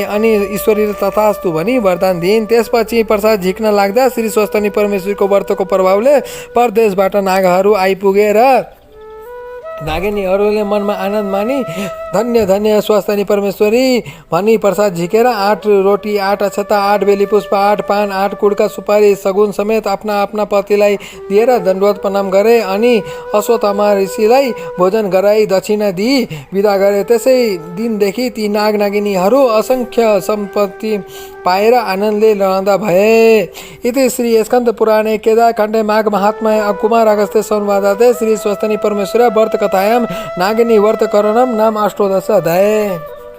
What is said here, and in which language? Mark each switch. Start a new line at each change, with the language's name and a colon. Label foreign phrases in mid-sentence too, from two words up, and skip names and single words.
Nepali: अनि ईश्वरीले तथास्तु भनी वरदान दिइन्। त्यसपछि प्रसाद झिक्न लाग्दा श्री स्वस्तिनी परमेश्वरीको व्रतको प्रभावले परदेशबाट नागहरू आइपुगे र नागिनीहरूले मनमा आनन्द मानी धन्य धन्य स्वस्तिनी परमेश्वरी भनी प्रसाद झिकेर 8 रोटी, 8 अक्षता, 8 बेली पुष्प, 8 पान, 8 कुडका सुपारी सगुन समेत आफ्ना आफ्ना पतिलाई दिएर दण्डवत प्रणाम गरे। अनि अश्वत्थामा ऋषिलाई भोजन गराई दक्षिणा दिई विदा गरे। त्यसै दिनदेखि ती नाग नागिनीहरू असङ्ख्य सम्पत्ति पाएर आनन्दले रहँदा भए।
Sanskrit: इति श्री स्कन्द पुराणे केदारखण्डे माघ महात्म्ये कुमार अगस्त्य संवादते श्री स्वस्तिनी परमेश्वर व्रत कथायां नागिनी व्रत करणं नाम 8 अध्याय।